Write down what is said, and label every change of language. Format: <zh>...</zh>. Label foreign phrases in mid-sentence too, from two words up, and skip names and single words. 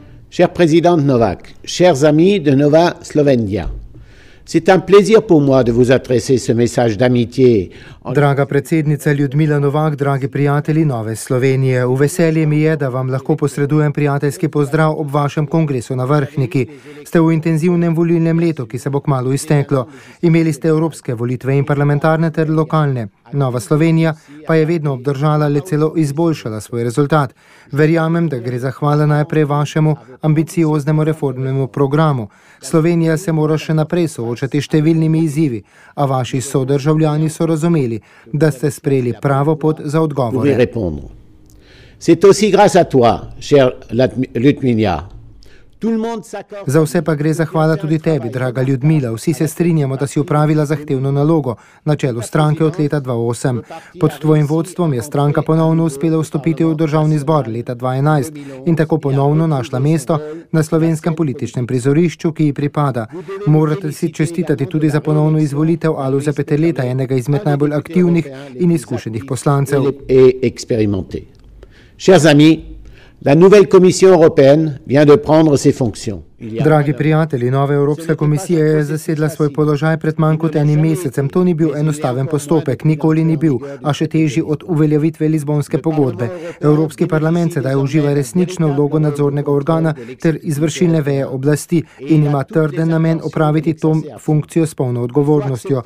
<fr>Cher président Novak, chers amis de Nova Slovenija, c'est un plaisir pour moi de vous adresser ce message d'amitié.</fr> <sl>Draga predsednica Ljudmila Novak, dragi prijatelji Nove Slovenije, v veselje mi je, da vam lahko posredujem prijateljski pozdrav ob vašem kongresu na Vrhniki. Ste v intenzivnem volilnem letu, ki se bo kmalu izteklo. Imeli ste evropske volitve in parlamentarne ter lokalne. Nova Slovenija pa je vedno obdržala ali celo izboljšala svoj rezultat. Verjamem, da gre za hvala najprej vašemu ambicioznemu reformnemu programu. Slovenija se mora še naprej soočati s številnimi izzivi, a vaši sodržavljani so razumeli, da ste sprejeli pravo pot za odgovore.</sl> <fr>C'est aussi grâce à toi, cher Ljudmila.</fr> <sl>Za vse pa gre zahvala tudi tebi, draga Ljudmila. Vsi se strinjamo, da si opravila zahtevno nalogo na čelu stranke od leta 2008. Pod tvojim vodstvom je stranka ponovno uspela vstopiti v državni zbor leta 2011 in tako ponovno našla mesto na slovenskem političnem prizorišču, ki ji pripada. Morate si čestitati tudi za ponovno izvolitev Alojza Peterleta, enega izmed najbolj aktivnih in izkušenih poslancev.</sl> <fr>Chers amis, la nouvelle Commission européenne vient de prendre ses fonctions.</fr> <sl>Dragi prijatelji, nova Evropska komisija je zasedla svoj položaj pred manj kot enim mesecem. To ni bil enostaven postopek, nikoli ni bil, a še težji od uveljavitve Lizbonske pogodbe. Evropski parlament sedaj uživa resnično vlogo nadzornega organa ter izvršilne veje oblasti in ima trden namen opraviti to funkcijo s polno odgovornostjo.</sl>